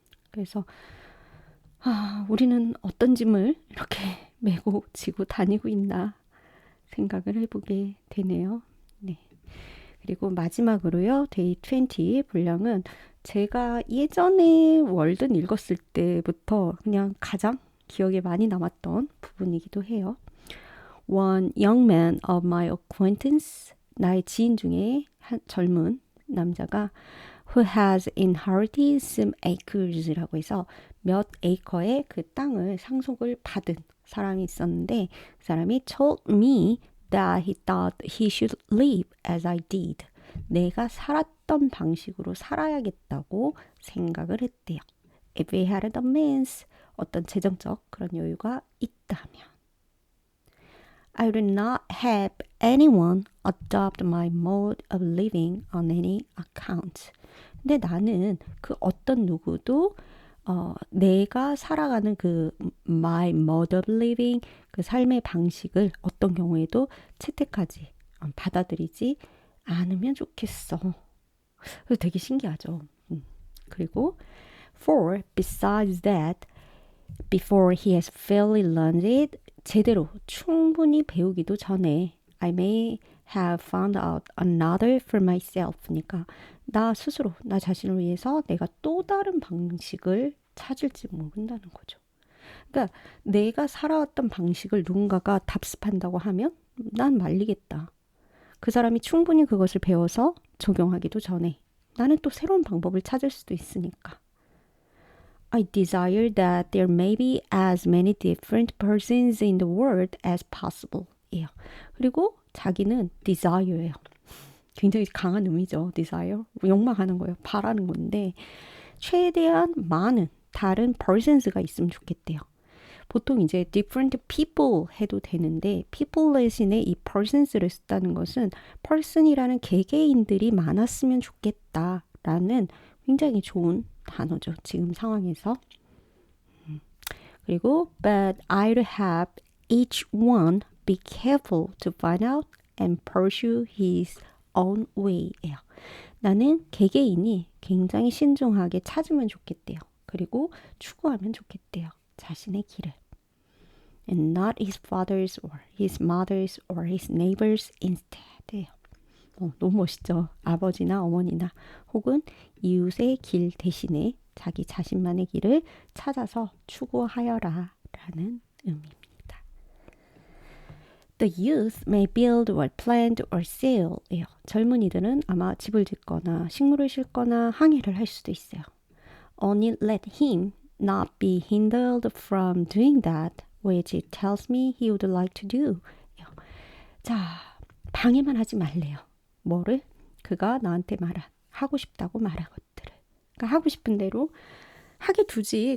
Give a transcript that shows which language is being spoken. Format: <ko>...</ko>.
<ko>그래서 우리는 어떤 짐을 이렇게 메고 지고 다니고 있나 생각을 해보게 되네요. 네. 그리고 마지막으로요. 데이 20 분량은 제가 예전에 월든 읽었을 때부터 그냥 가장 기억에 많이 남았던 부분이기도 해요.</ko> <en>One young man of my acquaintance,</en> <ko>나의 지인 중에 한 젊은 남자가</ko> <en>who has inherited some acres라고 해서</en> <ko>몇 에이커의 그 땅을 상속을 받은 사람이 있었는데 그 사람이</ko> <en>told me that he thought he should live as I did.</en> <ko>내가 살았던 방식으로 살아야겠다고 생각을 했대요.</ko> <en>If he had the means,</en> <ko>어떤 재정적 그런 여유가 있다면.</ko> <en>I would not have anyone adopt my mode of living on any account.</en> <ko>근데 나는 그 어떤 누구도 내가 살아가는 그</ko> <en>my mode of living</en> <ko>그 삶의 방식을 어떤 경우에도 채택하지 받아들이지 않으면 좋겠어. 그래서 되게 신기하죠.</ko> <en>그리고 for besides that before he has fairly learned it</en> <ko>제대로 충분히 배우기도 전에</ko> <en>I may have found out another for myself.</en> <ko>그러니까 나 스스로 나 자신을 위해서 내가 또 다른 방식을 찾을지 모른다는 거죠. 그러니까 내가 살아왔던 방식을 누군가가 답습한다고 하면 난 말리겠다. 그 사람이 충분히 그것을 배워서 적용하기도 전에 나는 또 새로운 방법을 찾을 수도 있으니까.</ko> <en>I desire that there may be as many different persons in the world as possible.</en> <ko>예요. 그리고 자기는 desire예요. 굉장히 강한 의미죠. desire. 욕망하는 거예요. 바라는 건데 최대한 많은 다른 persons가 있으면 좋겠대요. 보통 이제</ko> <en>different people</en> <ko>해도 되는데 people 대신에 이 persons를 썼다는 것은 person이라는 개개인들이 많았으면 좋겠다라는 굉장히 좋은 단어죠. 지금 상황에서.</ko> <en>그리고 but I'd have each one be careful to find out and pursue his own way예요.</en> <ko>나는 개개인이 굉장히 신중하게 찾으면 좋겠대요. 그리고 추구하면 좋겠대요. 자신의 길을.</ko> <en>And not his father's or his mother's or his neighbor's instead.</en> <ko>너무 멋있죠. 아버지나 어머니나 혹은 이웃의 길 대신에 자기 자신만의 길을 찾아서 추구하여라 라는 의미입니다.</ko> <en>The youth may build or plant or sail.</en> <ko>젊은이들은 아마 집을 짓거나 식물을 심거나 항해를 할 수도 있어요.</ko> <en>Only let him not be hindered from doing that which it tells me he would like to do.</en> <ko>자, 방해만 하지 말래요. 뭐를? 그가 나한테 하고 싶다고 말한 것들을. 그러니까 하고 싶은 대로 하게 두지.</ko>